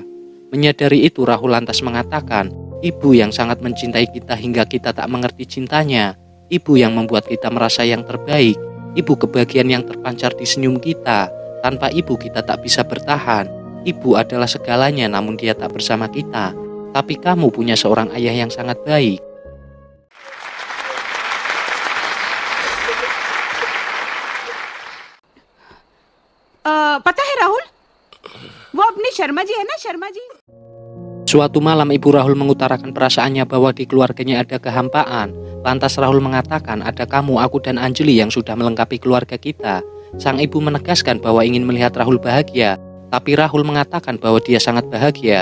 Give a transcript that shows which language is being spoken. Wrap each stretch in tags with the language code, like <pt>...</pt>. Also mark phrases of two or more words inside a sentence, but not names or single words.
<id>Menyadari itu Rahul lantas mengatakan, ibu yang sangat mencintai kita hingga kita tak mengerti cintanya. Ibu yang membuat kita merasa yang terbaik. Ibu kebahagiaan yang terpancar di senyum kita. Tanpa ibu kita tak bisa bertahan. Ibu adalah segalanya namun dia tak bersama kita. Tapi kamu punya seorang ayah yang sangat baik.</id> <hi>पता है राहुल, वो अपनी शर्मा जी है ना, शर्मा जी.</hi> <id>Suatu malam ibu Rahul mengutarakan perasaannya bahwa di keluarganya ada kehampaan. Lantas Rahul mengatakan ada kamu, aku dan Anjali yang sudah melengkapi keluarga kita. Sang ibu menegaskan bahwa ingin melihat Rahul bahagia. Tapi Rahul mengatakan bahwa dia sangat bahagia.</id>